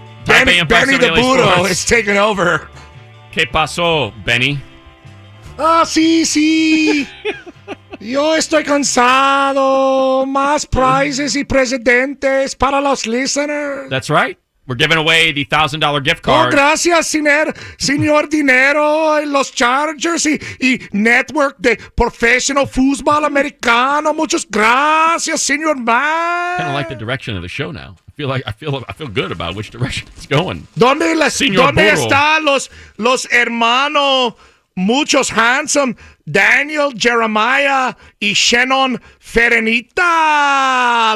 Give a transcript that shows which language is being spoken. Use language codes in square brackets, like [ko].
[en] Benny the Budo is taking over. [es] ¿Qué pasó, Benny? Ah, sí. Yo estoy cansado. Más prizes y presidentes para los listeners. [en] That's right. We're giving away the $1,000 gift Oh, card. [es] gracias, señor Dinero, los Chargers y Network de Professional Fútbol Americano. Muchas gracias, señor man. [en] Kind of like the direction of the show now. I feel good about which direction it's going. [es] ¿Dónde Señor Burro. están los hermanos muchos handsome Daniel, Jeremiah y Shannon Ferenita?